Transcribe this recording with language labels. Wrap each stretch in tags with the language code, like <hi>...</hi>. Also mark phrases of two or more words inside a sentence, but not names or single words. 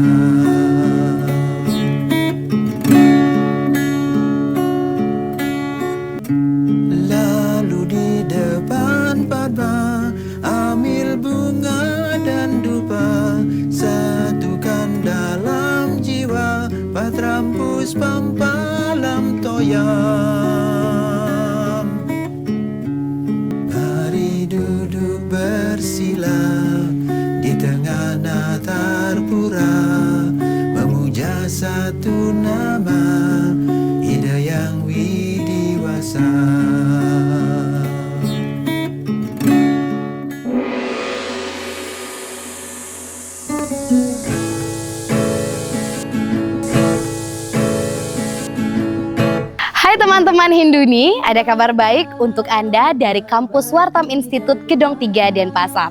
<id>Lalu di depan Padma, ambil bunga dan dupa, satukan dalam jiwa,</id> <sa>पत्रं पुष्पं फलं तोयं.</sa> <id>Mari duduk bersila di tengah natar pura, memuja satu nama, ide yang widiwasa. Hai teman-teman Hinduni, ada kabar baik untuk Anda dari kampus Wartam Institut Gedong 3 Denpasar.</id>